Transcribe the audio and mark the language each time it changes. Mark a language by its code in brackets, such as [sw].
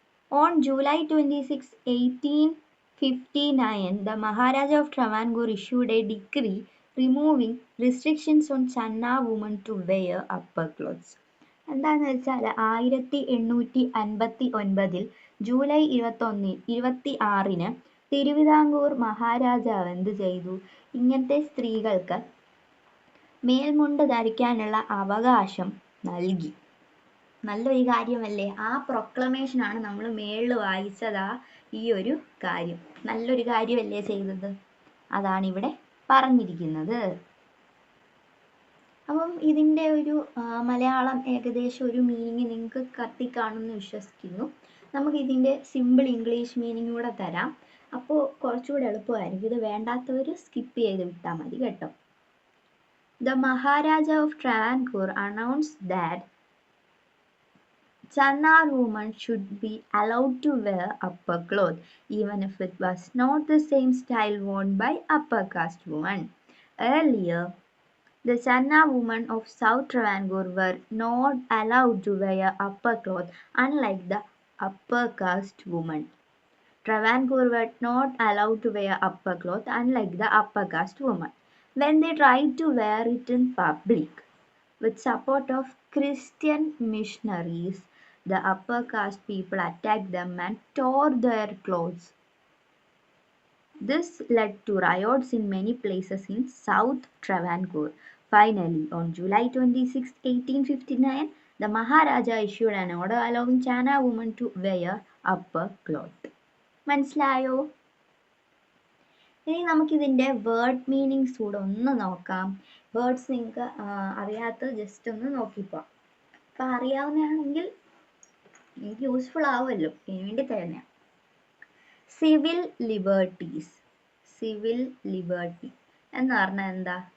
[en] On July 26, 1859, the Maharaja of Travancore issued a decree removing restrictions on Channar women to wear upper clothes. [ml] എന്താണെന്ന് വെച്ചാൽ 1859 July 26 Thiruvithamkoor മഹാരാജാവ് എന്ത് ചെയ്തു? ഇങ്ങനത്തെ സ്ത്രീകൾക്ക് മേൽമുണ്ട് ധരിക്കാനുള്ള അവകാശം നൽകി. നല്ലൊരു കാര്യമല്ലേ? ആ പ്രൊക്ലമേഷനാണ് നമ്മൾ മേളിൽ വായിച്ചതാ ഈ ഒരു കാര്യം. നല്ലൊരു കാര്യമല്ലേ ചെയ്തത്? അതാണ് ഇവിടെ പറഞ്ഞിരിക്കുന്നത്. അപ്പം ഇതിൻ്റെ ഒരു മലയാളം ഏകദേശം ഒരു മീനിങ് നിങ്ങൾക്ക് കത്തിക്കാണുമെന്ന് വിശ്വസിക്കുന്നു. നമുക്ക് ഇതിൻ്റെ സിമ്പിൾ ഇംഗ്ലീഷ് മീനിങ് കൂടെ തരാം. അപ്പോൾ കുറച്ചുകൂടെ എളുപ്പമായിരിക്കും. ഇത് വേണ്ടാത്തവർ സ്കിപ്പ് ചെയ്ത് വിട്ടാൽ മതി കേട്ടോ. [en] The Maharaja of Travancore announced that Channar women should be allowed to wear upper cloth, even if it was not the same style worn by upper caste women. Earlier, the Channar women of South Travancore were not allowed to wear upper cloth, unlike the upper caste women. Travancore were not allowed to wear upper cloth, unlike the upper caste women. When they tried to wear it in public, with support of Christian missionaries, the upper caste people attacked them and tore their clothes. This led to riots in many places in South Travancore. Finally, on July 26, 1859, the Maharaja issued an order allowing Channar women to wear upper cloth. [ml] മനസ്സിലായോ? ഇനി നമുക്കിതിൻ്റെ word meanings കൂടെ ഒന്ന് നോക്കാം. Words നിങ്ങൾക്ക് അറിയാത്തത് just ഒന്ന് നോക്കിപ്പോവാം. അപ്പം അറിയാവുന്നതാണെങ്കിൽ എനിക്ക് യൂസ്ഫുൾ ആവുമല്ലോ, ഇതിനു വേണ്ടി തന്നെയാണ്. Civil liberties. സിവിൽ ലിബർട്ടി എന്ന് പറഞ്ഞാൽ എന്താ?